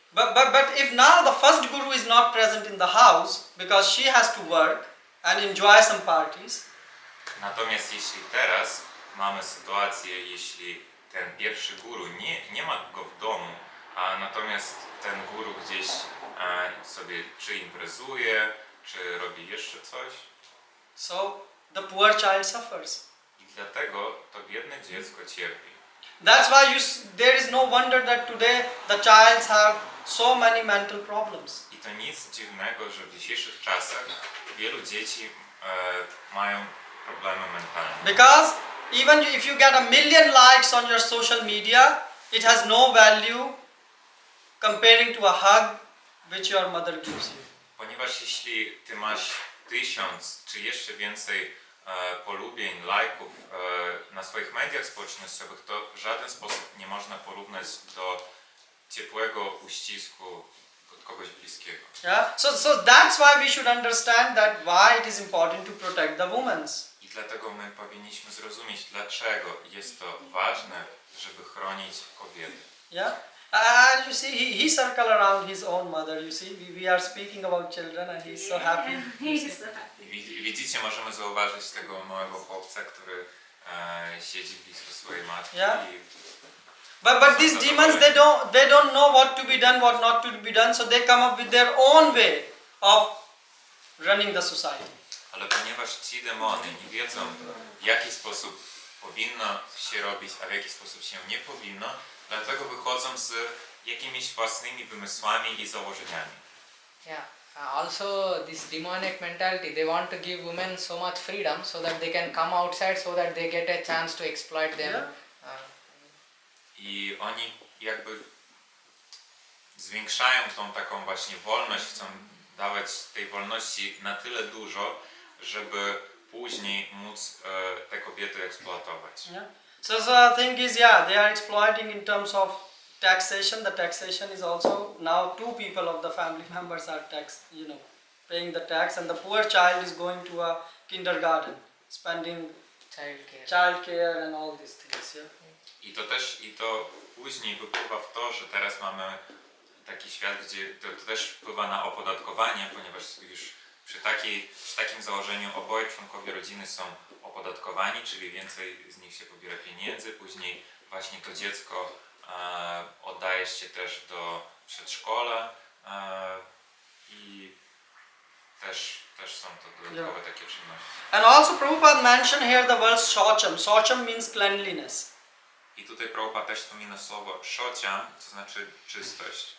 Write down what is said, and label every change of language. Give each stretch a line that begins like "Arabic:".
English: But if now the first guru is not present in the house because she has to work and enjoy some parties,
Polish: Natomiast jeśli teraz mamy sytuację, jeśli ten pierwszy guru nie ma go w domu, a natomiast ten guru gdzieś sobie czy imprezuje, czy robi jeszcze coś,
English: so the poor child suffers.
Polish: i dlatego to biedne dziecko cierpi.
English: That's why there is no wonder that today the childs have so many mental problems.
Polish: I to nic dziwnego, że w dzisiejszych czasach wielu dzieci mają problemy mentalne.
English: Because even if you get 1 million likes on your social media, it has no value comparing to a hug which your mother gives you.
Polish: Ponieważ jeśli ty masz 1000 czy jeszcze więcej polubień, lajków na swoich mediach społecznościowych, to w żaden sposób nie można porównać do ciepłego uścisku od kogoś bliskiego.
English: Yeah. So that's why we should understand that why it is important to protect the women.
Polish: I dlatego my powinniśmy zrozumieć, dlaczego jest to ważne, żeby chronić kobiety.
English: Yeah. And you see, he circle around his own mother. You see, we are speaking about children, and he's so happy. He's so happy.
Polish: Widzicie, możemy zauważyć tego małego chłopca, który siedzi blisko swojej matki.
English: Yeah. I But these demons, they don't know what to be done, what not to be done, so they come up with their own way of running the society.
Polish: Ale ponieważ ci demony nie wiedzą, w jaki sposób powinno się robić, a w jaki sposób się nie powinno, dlatego wychodzą z jakimiś własnymi wymysłami i założeniami.
English: Yeah. Also, this demonic mentality, they want to give women so much freedom so that they can come outside, so that they get a chance to exploit them. Yeah.
Polish: I oni jakby zwiększają tą taką właśnie wolność, chcą dawać tej wolności na tyle dużo, żeby później móc te kobiety eksploatować.
English: Yeah. So the thing is, yeah, they are exploiting in terms of taxation. The taxation is also now 2 people of the family members are paying the tax, and the poor child is going to a kindergarten, spending childcare and all these things. Yeah.
Polish: I to później wypływa w to, że teraz mamy taki świat, gdzie to też wpływa na opodatkowanie, ponieważ już przy takim założeniu oboje członkowie rodziny są opodatkowani, czyli więcej z nich się pobiera pieniędzy, później właśnie to dziecko oddaje się też do przedszkola i też są to dodatkowe takie czynności.
English: And also Prabhupada mentioned here the word socham. Socham means cleanliness.
Polish: I tutaj Prabhupada też wspomina słowo szocia, to znaczy czystość.